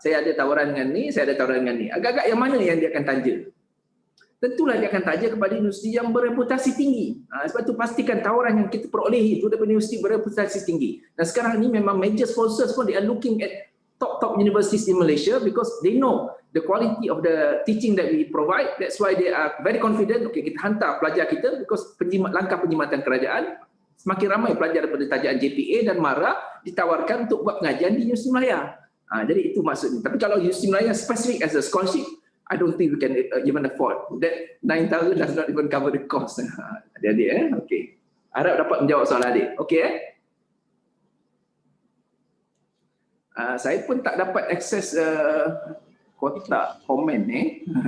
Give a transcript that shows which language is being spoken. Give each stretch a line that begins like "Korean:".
Malay: Saya ada tawaran dengan ni, saya ada tawaran dengan ni. Agak-agak yang mana yang dia akan tanja? Tentulah dia akan tanja kepada universiti yang bereputasi tinggi. Sebab tu pastikan tawaran yang kita peroleh itu daripada universiti bereputasi tinggi. Dan sekarang ni memang
English: major sponsors pun they are looking at top universities in Malaysia because they know the quality of the teaching that we provide. That's why they are very confident.
Malay: Okay, kita hantar pelajar kita because langkah penjimatan kerajaan, semakin ramai pelajar daripada tajaan JPA dan MARA ditawarkan untuk buat pengajian di Universiti Melaya. Jadi itu maksudnya. Tapi kalau
English: Universiti Melaya specific as a scholarship, I don't think we can even afford. That 9,000 does not even cover the cost.
Malay: Adik-adik okay. Harap dapat menjawab soalan adik. Okay saya pun tak dapat akses kotak komen ni.